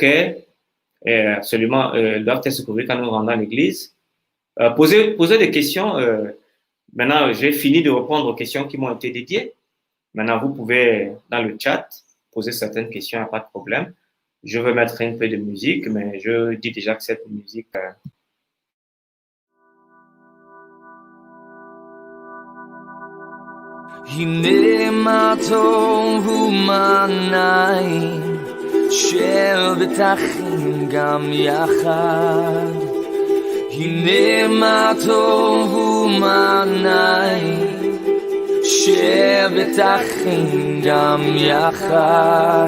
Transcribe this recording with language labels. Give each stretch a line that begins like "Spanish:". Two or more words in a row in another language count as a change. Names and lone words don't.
French: Absolument, doivent-elles se couvrir quand nous rendons à l'église? Posez des questions. Maintenant, j'ai fini de répondre aux questions qui m'ont été dédiées. Maintenant, vous pouvez, dans le chat, poser certaines questions, il n'y a pas de problème. Je vais mettre un peu de musique, mais je dis déjà que cette musique...
Hebrew: הנה מה טוב ומה נעים, שבטחים גם יחד. הנה מה טוב ומה נעים, שבטחים גם יחד.